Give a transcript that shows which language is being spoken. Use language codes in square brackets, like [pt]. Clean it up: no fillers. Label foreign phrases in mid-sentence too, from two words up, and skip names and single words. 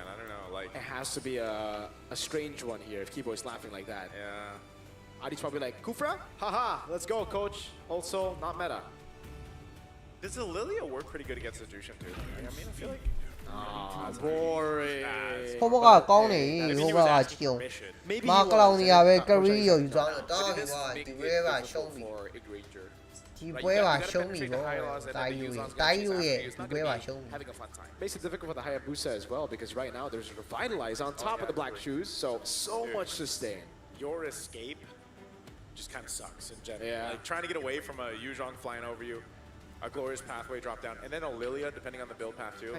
[en] I don't know, like... It has to be a strange one here if Keyboy's laughing like that. Yeah. Adi's probably like, Kufra? Haha, let's go, coach. Also, not meta. Does the Lilia work pretty good against the Jushin, too? I mean, I feel like... boring. [my] ဟိုဘက်ကကောင်းနေဟိုဘက်ကချီအောင်မာကလောင်နေရပဲကရီရောယူသွားတော့တောင်းပြီးတော့ဒီဝဲပါရှုံးပြီဒီပွဲပါရှုံးပြီပေါ့တိုင်းယူရဲ့ဒီပွဲပါရှုံးပြီ [en] Makes it difficult for the Hayabusa as well because right now there's Revitalize on top of the Black Shoes, so much sustain. Your escape just kind of sucks in general. Yeah. Like trying to get away from a Yuzhong flying over you, a glorious pathway drop down, and then a Lilia depending on the build path too.